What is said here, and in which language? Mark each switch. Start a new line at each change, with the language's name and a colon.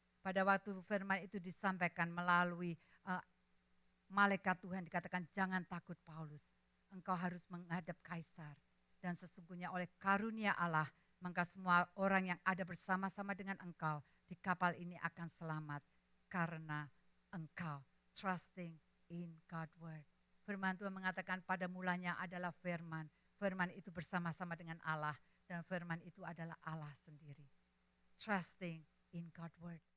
Indonesian: Pada waktu firman itu disampaikan melalui malaikat Tuhan dikatakan, jangan takut Paulus, engkau harus menghadap Kaisar. Dan sesungguhnya oleh karunia Allah, maka semua orang yang ada bersama-sama dengan engkau di kapal ini akan selamat. Karena engkau
English: trusting in God's word.
Indonesian: Firman Tuhan mengatakan pada mulanya adalah firman. Firman itu bersama-sama dengan Allah. Dan firman itu adalah Allah sendiri.
English: Trusting in God's word.